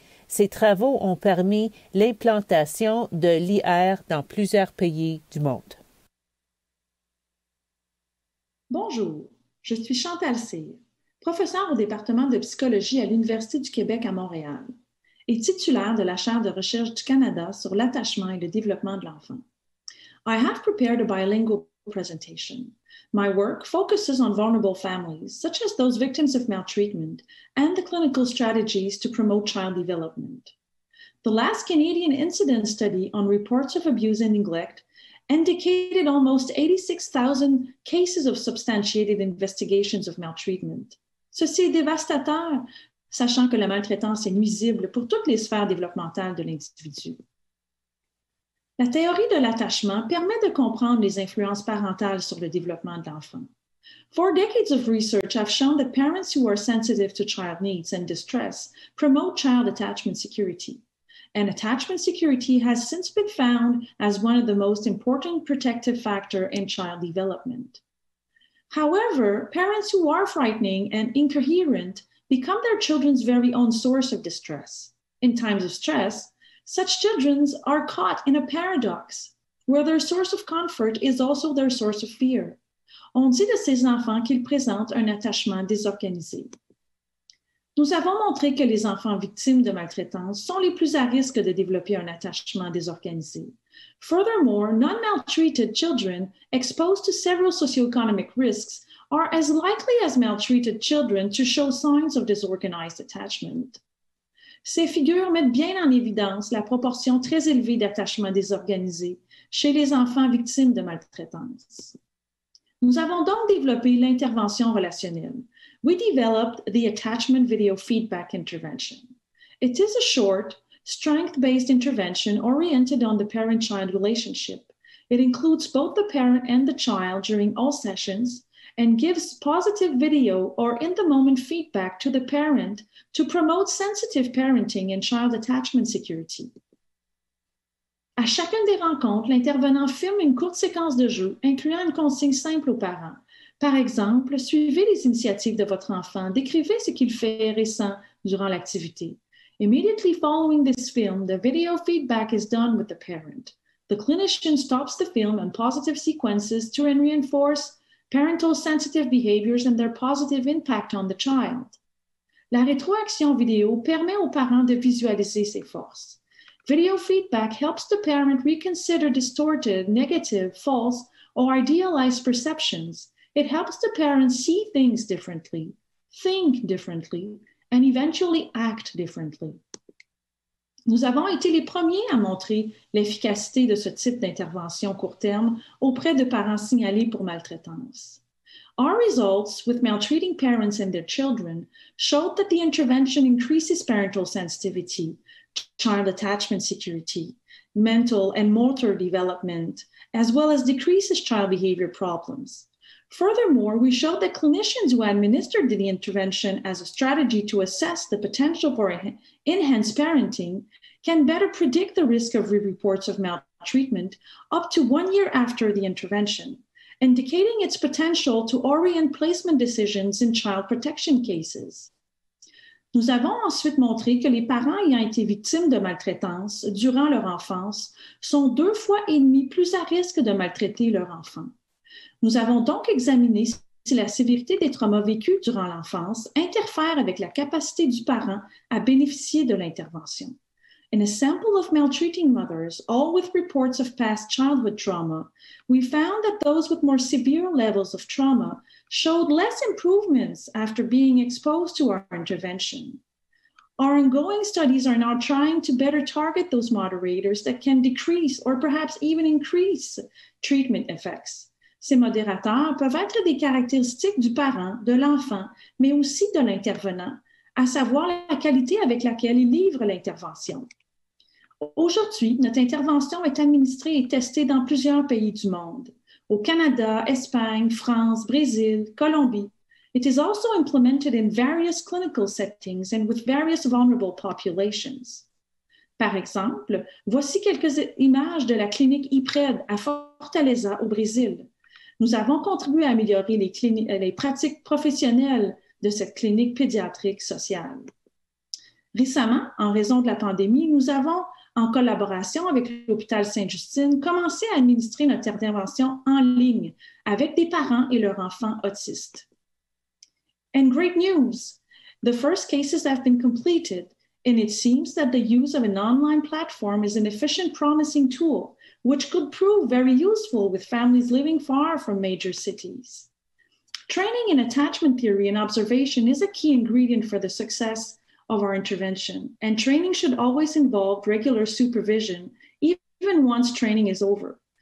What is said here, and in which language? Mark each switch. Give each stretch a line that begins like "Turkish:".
French: Ces travaux ont permis l'implantation de l'IR dans plusieurs pays du monde. Bonjour, je suis Chantal Cyr, professeure au département de psychologie à l'Université du Québec à Montréal et titulaire de la chaire de recherche du Canada sur l'attachement et le développement de l'enfant.
English: I have prepared a bilingual presentation. My work focuses on vulnerable families, such as those victims of maltreatment, and the clinical strategies to promote child development. The last Canadian incidence study on reports of abuse and neglect indicated almost 86,000 cases of substantiated investigations of maltreatment.
French: Ceci est dévastateur, sachant que la maltraitance est nuisible pour toutes les sphères développementales de l'individu. La théorie de l'attachement permet de comprendre les influences parentales sur le développement de l'enfant.
English: 4 decades of research have shown that parents who are sensitive to child needs and distress promote child attachment security. And attachment security has since been found as one of the most important protective factors in child development. However, parents who are frightening and incoherent become their children's very own source of distress. In times of stress, such children are caught in a paradox, where their source of comfort is also their source of fear.
French: On dit de ces enfants qu'ils présentent un attachement désorganisé. Nous avons montré que les enfants victimes de maltraitance sont les plus à risque de développer un attachement désorganisé.
English: Furthermore, non-maltreated children exposed to several socioeconomic risks are as likely as maltreated children to show signs of disorganized attachment.
French: Ces figures mettent bien en évidence la proportion très élevée d'attachements désorganisés chez les enfants victimes de maltraitance. Nous avons donc développé l'intervention relationnelle.
English: We developed the attachment video feedback intervention. It is a short, strength-based intervention oriented on the parent-child relationship. It includes both the parent and the child during all sessions and gives positive video or in-the-moment feedback to the parent to promote sensitive parenting and child attachment security.
French: À chacune des rencontres, l'intervenant filme une courte séquence de jeu incluant une consigne simple aux parents. Par exemple, suivez les initiatives de votre enfant, décrivez ce qu'il fait récent durant l'activité.
English: Immediately following this film, the video feedback is done with the parent. The clinician stops the film and positive sequences to reinforce parental sensitive behaviors and their positive impact on the child.
French: La rétroaction vidéo permet aux parents de visualiser ses forces.
English: Video feedback helps the parent reconsider distorted, negative, false, or idealized perceptions. It helps the parent see things differently, think differently, and eventually act differently.
French: Nous avons été les premiers à montrer l'efficacité de ce type d'intervention court terme auprès de parents signalés pour maltraitance.
English: Our results with maltreating parents and their children showed that the intervention increases parental sensitivity, child attachment security, mental and motor development, as well as decreases child behavior problems. Furthermore, we showed that clinicians who administered the intervention as a strategy to assess the potential for enhanced parenting can better predict the risk of reports of maltreatment up to 1 year after the intervention, indicating its potential to orient placement decisions in child protection cases.
French: Nous avons ensuite montré que les parents ayant été victimes de maltraitance durant leur enfance sont 2,5 fois plus à risque de maltraiter leur enfant. Nous avons donc examiné si la sévérité des traumas vécus durant l'enfance interfère avec la capacité du parent à bénéficier de l'intervention.
English: In a sample of maltreating mothers, all with reports of past childhood trauma, we found that those with more severe levels of trauma showed less improvements after being exposed to our intervention. Our ongoing studies are now trying to better target those moderators that can decrease or perhaps even increase treatment effects.
French: Ces modérateurs peuvent être des caractéristiques du parent, de l'enfant, mais aussi de l'intervenant, à savoir la qualité avec laquelle il livre l'intervention. Aujourd'hui, notre intervention est administrée et testée dans plusieurs pays du monde. Au Canada, Espagne, France, Brésil, Colombie.
English: It is also implemented in various clinical settings and with various vulnerable populations.
French: Par exemple, voici quelques images de la clinique IPRED à Fortaleza au Brésil. Nous avons contribué à améliorer les pratiques professionnelles de cette clinique pédiatrique sociale. Récemment, en raison de la pandémie, nous avons, en collaboration avec l'hôpital Sainte-Justine, commencé à administrer notre intervention en ligne avec des parents et leurs enfants autistes.
English: And great news! The first cases have been completed, and it seems that the use of an online platform is an efficient, promising tool, which could prove very useful with families living far from major cities. Training in attachment theory and observation is a key ingredient for the success of our intervention, and training should always involve regular supervision, even once training is over.